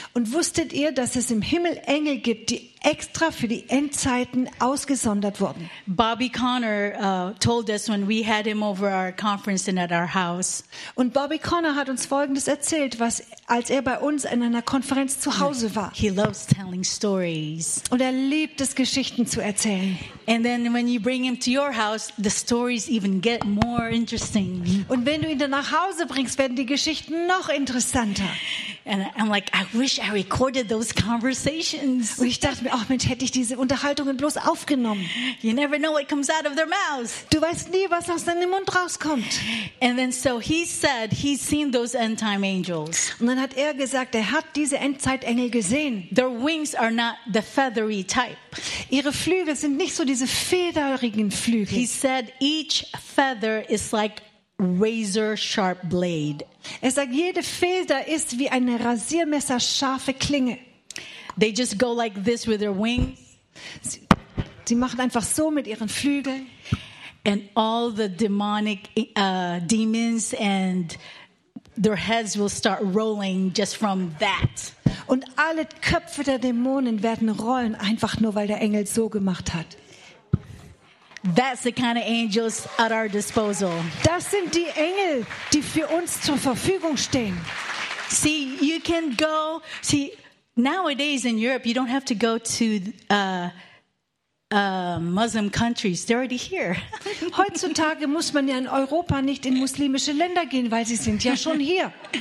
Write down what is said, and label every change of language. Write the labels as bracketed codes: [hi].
[de] Und wusstet ihr, dass es im Himmel Engel gibt, die extra für die Endzeiten ausgesondert wurden? [en] Bobby Connor told us when we had him over our conference and at our house. [de] Und Bobby Connor hat uns Folgendes erzählt, was als er bei uns in einer Konferenz zu Hause war. [en] He loves telling stories. [de] Und er liebt es, Geschichten zu erzählen. [en] And then when you bring him to your house, the stories even get more interesting. [de] Und wenn du ihn dann nach Hause bringst, werden die Geschichten noch interessanter. [en] And I'm like, I wish I recorded those conversations. [de] Und ich dachte mir, ach Mensch, hätte ich diese Unterhaltungen bloß aufgenommen. [en] You never know what comes out of their mouths. [de] Du weißt nie, was aus deinem Mund rauskommt. [en] And then so he said he's seen those end time angels. [de] Und dann hat er gesagt, er hat diese Endzeitengel gesehen. [en] Their wings are not the feathery type. [de] Ihre Flügel sind nicht so diese federigen Flügel. [en] He said each feather is like razor sharp blade. [de] Er sagt, jede Feder ist wie eine Rasiermesser scharfe Klinge. [en] They just go like this with their wings. [de] Sie machen einfach so mit ihren Flügeln. [en] And all the demonic demons and their heads will start rolling just from that. [de] Und alle Köpfe der Dämonen werden rollen einfach nur weil der Engel so gemacht hat. [en] That's the kind of angels at our disposal. [de] Das sind die Engel, die für uns zur Verfügung stehen. [en] See, you can go. See, nowadays in Europe, you don't have to go to Muslim countries. They're already here. [de] Heutzutage muss man ja in Europa nicht in muslimische Länder gehen, weil sie sind ja schon hier.